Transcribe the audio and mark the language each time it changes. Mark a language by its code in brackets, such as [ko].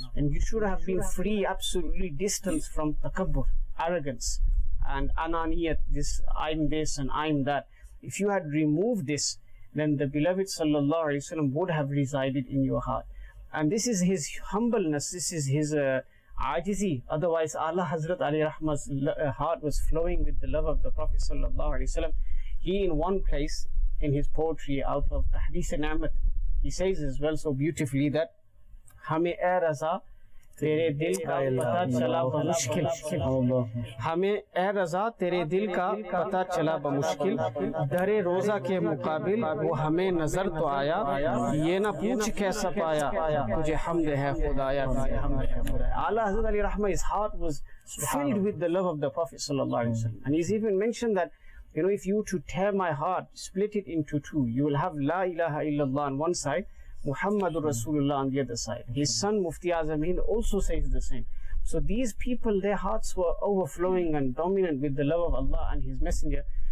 [en] And you should have been free, absolutely distanced from takabbur, arrogance, and ananiyat, I'm this and I'm that. If you had removed this, then the beloved sallallahu alaihi wasallam would have resided in your heart. And this is his humbleness, this is his ajizi. Otherwise, Allah Hazrat Ali Rahma's heart was flowing with the love of the Prophet sallallahu alaihi wasallam. He, in one place in his poetry out of Tahdith-e-Na'mat, he says as well so beautifully that Hame e raza [ur] تیرے دل کا پتہ چلا بمشکل، ہمیں اے رضا تیرے دل کا پتہ چلا بمشکل، در روزہ کے مقابل وہ ہمیں نظر تو آیا، یہ نہ پوچھ کیسا پایا تجھے حمد ہے خدایا. [en] Allah Hazrat Ali Rahma, his heart was filled with the love of the Prophet sallallahu alaihi wasallam. And he's even mentioned that, if you to tear my heart, split it into two, you will have La ilaha illallah on one side, Muhammadur Rasulullah on the other side. His son Mufti Azam Hind also says the same. So these people, their hearts were overflowing and dominant with the love of Allah and His Messenger.